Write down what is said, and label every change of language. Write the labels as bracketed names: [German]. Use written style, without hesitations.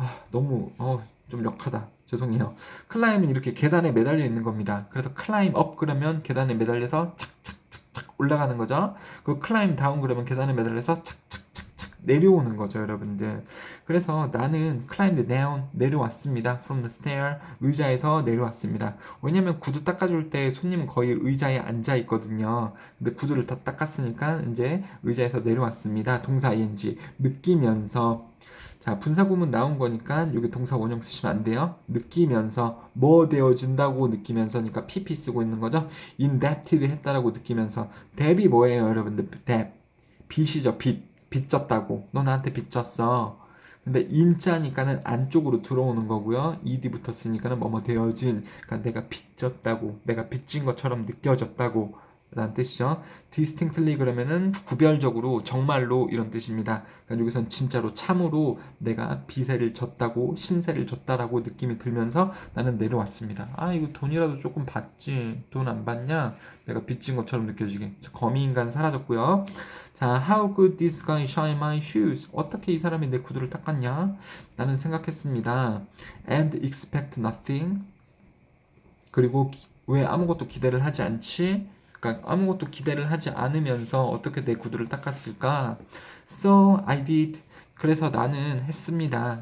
[Korean] 너무 좀 역하다. 죄송해요. 클라임은 이렇게 계단에 매달려 있는 겁니다. 그래서 클라임 업 그러면 계단에 매달려서 착착착착 올라가는 거죠. 그 클라임 다운 그러면 계단에 매달려서 착착착착 내려오는 거죠, 여러분들. 그래서 나는 클라임드 다운 내려왔습니다. [English] from the stair [Korean] 의자에서 내려왔습니다. 왜냐면 구두 닦아줄 때 손님은 거의 의자에 앉아 있거든요. 근데 구두를 다 닦았으니까 이제 의자에서 내려왔습니다. 동사 ing 느끼면서 자, 분사구문 나온 거니까 여기 동사 원형 쓰시면 안 돼요. 느끼면서 뭐 되어진다고 느끼면서니까 PP 쓰고 있는 거죠. indebted 했다라고 느끼면서 debt이 뭐예요, 여러분들? debt 빚이죠. 빚졌다고. 너 나한테 빚졌어. 근데 인자니까는 안쪽으로 들어오는 거고요. ed 붙었으니까는 뭐뭐 되어진. 그러니까 내가 빚졌다고, 내가 빚진 것처럼 느껴졌다고. 라는 뜻이죠. distinctly 그러면은 구별적으로 정말로 이런 뜻입니다. 그러니까 여기선 진짜로 참으로 내가 비세를 졌다고 신세를 졌다라고 느낌이 들면서 나는 내려왔습니다. 이거 돈이라도 조금 받지. 돈 안 받냐? 내가 빚진 것처럼 느껴지게. 거미 인간 사라졌고요. [English] 자, how could this guy shine my shoes? [Korean] 어떻게 이 사람이 내 구두를 닦았냐? 나는 생각했습니다. [English] and expect nothing. [Korean] 그리고 왜 아무것도 기대를 하지 않지? 그러니까 아무것도 기대를 하지 않으면서 어떻게 내 구두를 닦았을까? [English] So I did. [Korean] 그래서 나는 했습니다.